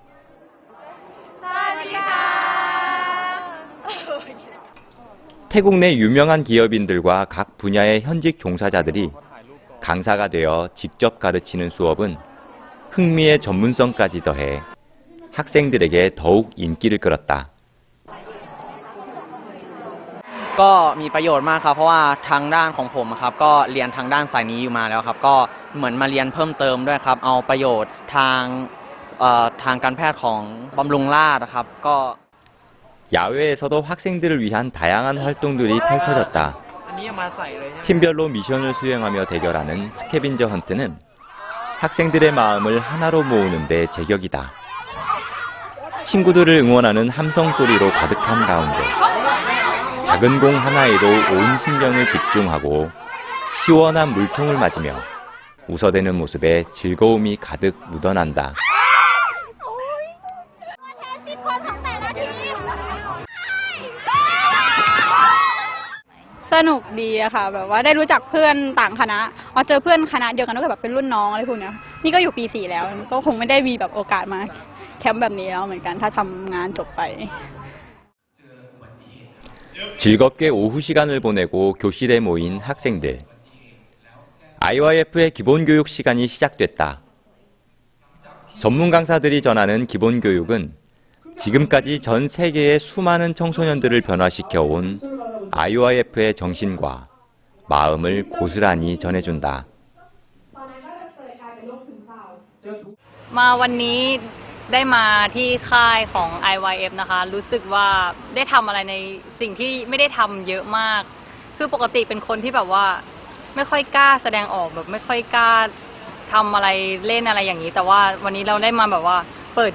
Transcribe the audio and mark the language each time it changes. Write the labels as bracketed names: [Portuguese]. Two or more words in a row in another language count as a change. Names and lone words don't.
[Korean] 태국 내 유명한 기업인들과 각 분야의 현직 종사자들이 강사가 되어 직접 가르치는 수업은 흥미의 전문성까지 더해 학생들에게 더욱 인기를 끌었다. [Thai] ก็มีประโยชน์มากครับเพราะว่าทางด้านของผมครับก็เรียนทางด้านสายนี้อยู่มาแล้วครับก็เหมือนมาเรียนเพิ่มเติมด้วยครับเอาประโยชน์ทางการแพทย์ของบำรุงราษฎร์ครับก็ [Korean] 야외에서도 학생들을 위한 다양한 활동들이 펼쳐졌다. 팀별로 미션을 수행하며 대결하는 스캐빈저 헌트는 학생들의 마음을 하나로 모으는 데 제격이다. 친구들을 응원하는 함성 소리로 가득한 가운데 작은 공 하나에도 온 신경을 집중하고 시원한 물총을 맞으며 웃어대는 모습에 즐거움이 가득 묻어난다. [Thai] สนุกดีอะค่ะแบบว่าได้รู้จักเพื่อนต่างคณะพอเจอเพื่อนคณะเดียวกันก็แบบเป็นรุ่นน้องอะไรพวกเนี้ยนี่ก็อยู่ปี 4แล้วก็คงไม่ได้มีแบบโอกาสมาแคมป์แบบนี้แล้วเหมือนกันถ้าทำงานจบไป [Korean] 즐겁게 오후 시간을 보내고 교실에 모인 학생들. IYF의 기본교육 시간이 시작됐다. 전문 강사들이 전하는 기본교육은 지금까지 전 세계의 수많은 청소년들을 변화시켜온 IYF의 정신과 마음을 고스란히 전해준다. [Thai] มาวันนี้ได้มาที่ค่ายของ IYF นะคะรู้สึกว่าได้ทำอะไรในสิ่งที่ไม่ได้ทำเยอะมากคือปกติเป็นคนที่แบบว่าไม่ค่อยกล้าแสดงออกแบบไม่ค่อยกล้าทำอะไรเล่นอะไรอย่างนี้แต่ว่าวันนี้เราได้มาแบบว่าเปิด